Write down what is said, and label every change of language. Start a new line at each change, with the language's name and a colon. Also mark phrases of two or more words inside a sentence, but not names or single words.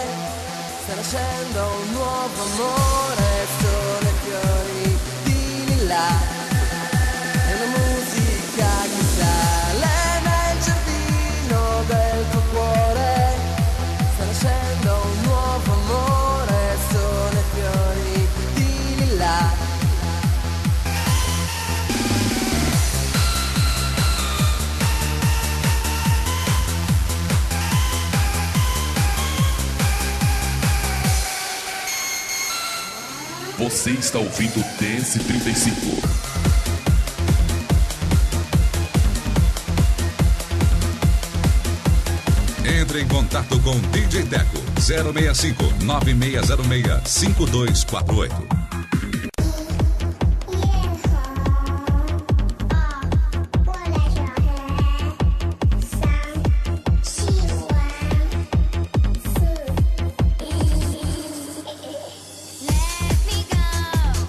Italian: Sta nascendo un nuovo amore, sono i fiori di lilla. È una musica che sale nel giardino del tuo cuore. Sta nascendo un nuovo amore, sono i fiori di lilla.
Portuguese: Você está ouvindo Dance 35. Entre em contato com DJ Teco 065 9606 5248.
English: Let me go.